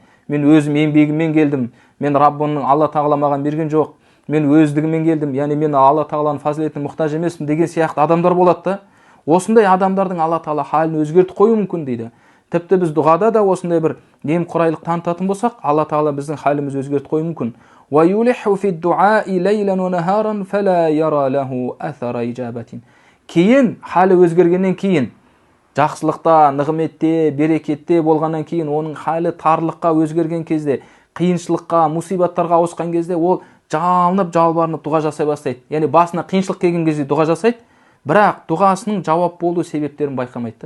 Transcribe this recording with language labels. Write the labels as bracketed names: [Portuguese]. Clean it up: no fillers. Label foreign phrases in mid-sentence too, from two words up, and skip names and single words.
[Kazakh] Мен өзім еңбегіммен келдім, мен Раббымның Алла Тағала маған берген жоқ, мен өздігіммен келдім, яғни мен Алла Тағаланың фазилетіне мұқтаж емеспін деген сияқты адамдар болады да. Осындай адамдардың Алла Тағала халін өзгертіп қою мүмкін дейді. Тіпті біз дұғада да осындай бір немқұрайлық танытатын болсақ, Алла Тағала біздің халімізді өзгертіп қою мүмкін. [Arabic] وَيُلِحُّ فِي الدُّعَاءِ لَيْلًا وَنَهَارًا فَلَا يَرَى لَهُ أَثَرَ إِجَابَةٍ [Kazakh] Кейін, халі өзгергеннен кейін, жақсылықта, нығметте, берекетте болғаннан кейін, оның халі тарлыққа өзгерген кезде, қиыншылыққа, мусибаттарға ауысқан кезде, ол жалынып, жалбарынып дұға жасай бастайды. Яғни басына қиыншылық келген кезде дұға жасайды, бірақ дұғасының жауап болу себептерін байқамайды.